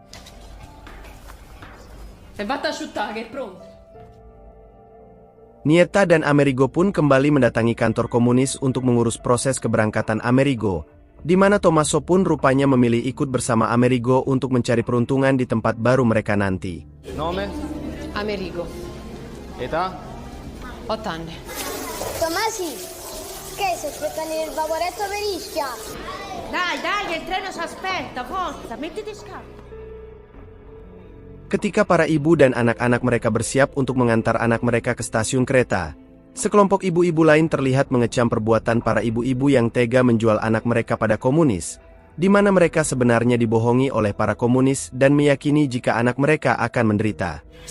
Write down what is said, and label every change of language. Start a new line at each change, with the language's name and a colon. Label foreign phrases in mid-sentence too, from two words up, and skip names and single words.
Indonesian: Nieta dan Amerigo pun kembali mendatangi kantor komunis untuk mengurus proses keberangkatan Amerigo, di mana Tommaso pun rupanya memilih ikut bersama Amerigo untuk mencari peruntungan di tempat baru mereka nanti.
Italian: Nome? Amerigo. Età? 8 anni. Tommasi, che se aspettano il vaporetto per Ischia? Dai, il treno si aspetta, forza, mettiti scappo.
Indonesian: Ketika para ibu dan anak-anak mereka bersiap untuk mengantar anak mereka ke stasiun kereta, sekelompok ibu-ibu lain terlihat mengecam perbuatan para ibu-ibu yang tega menjual anak mereka pada komunis, di mana mereka sebenarnya dibohongi oleh para komunis dan meyakini jika anak mereka akan menderita.